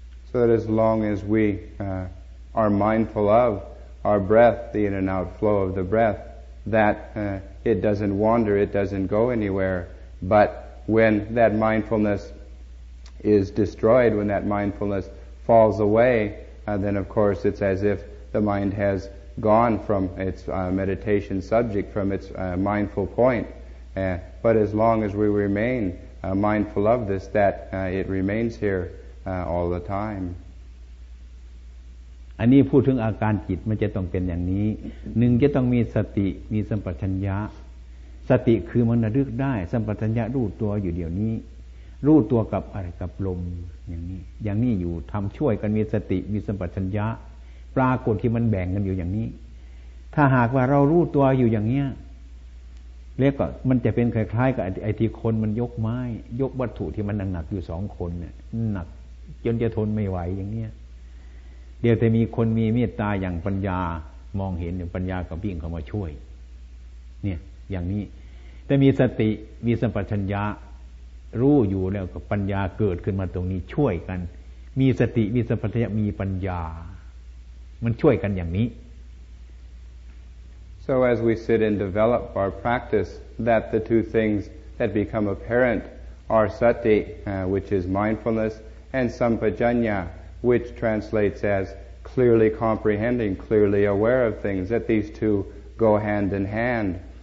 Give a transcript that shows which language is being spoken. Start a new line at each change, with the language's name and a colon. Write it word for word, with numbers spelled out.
English: So that as long as we uh, are mindful of our breath, the in and out flow of the breath, that uh,It doesn't wander, it doesn't go anywhere. But when that mindfulness is destroyed, when that mindfulness falls away, uh, then of course it's as if the mind has gone from its uh, meditation subject, from its uh, mindful point. Uh, but as long as we remain uh, mindful of this, that uh, it remains here uh, all the time.
Thai: อันนี้พูดถึงอาการจิตมันจะต้องเป็นอย่างนี้หนึ่งจะต้องมีสติมีสัมปชัญญะสติคือมันระลึกได้สัมปชัญญะรู้ตัวอยู่เดี๋ยวนี้รู้ตัวกับอะไรกับลมอย่างนี้อย่างนี้อยู่ทำช่วยกันมีสติมีสัมปชัญญะปรากฏที่มันแบ่งกันอยู่อย่างนี้ถ้าหากว่าเรารู้ตัวอยู่อย่างเนี้ย เรียกว่ามันจะเป็นคล้ายๆกับไอ้ที่คนมันยกไม้ยกวัตถุที่มันหนักๆอยู่สองคนเนี่ยหนักจนจะทนไม่ไหวอย่างเนี้ยเดี๋ยวแต่มีคนมีเมตตาอย่างปัญญามองเห็นอย่างปัญญากับวิ่งเข้ามาช่วยเนี่ยอย่างนี้แต่มีสติมีสัมปชัญญะรู้อยู่แล้วกับปัญญาเกิดขึ้นมาตรงนี้ช่วยกันมีสติมีสัมปชัญญะมีปัญญามันช่วยกันอย่างนี้
English: So as we sit and develop our practice that the two things that become apparent are sati uh, which is mindfulness and sampajanya which translates as clearly comprehending, clearly aware of things, that these two go hand in hand.